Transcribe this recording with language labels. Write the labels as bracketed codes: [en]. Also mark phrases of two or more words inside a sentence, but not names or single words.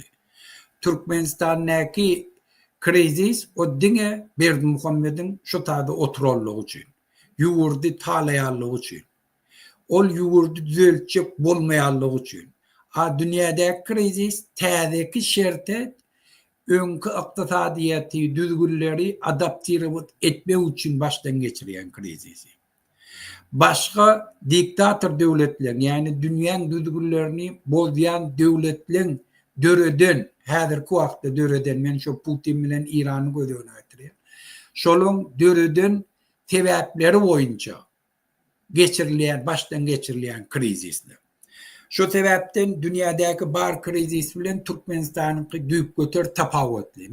[tk] Türkmenistanyňky krizis o diňe Berdimuhammediň şu taýda oturallygy üçin, ýugurdy talaýarlygy üçin. Ol ýugurdy düzeltjek bolmaýanlygy üçin. Dünýädäki krizis täzeki şerte öňkü ykdysadiyety düzgünleri adaptir etme üçin başdan geçirilen krizisi. [tr] Başka diktatör devletler, yani dünyanın [tk] düzgünlerini bozyan devletler döreden, häzirki wagtda döreden, men şu Putin bilen İran'ı gözüne getirýär. Şolun döreden sebäpleri boýunça baştan geçirilen krizisler. Şu sebäpden dünyadaki bar krizis bilen Türkmenistanyňky düýp göter tapawutly.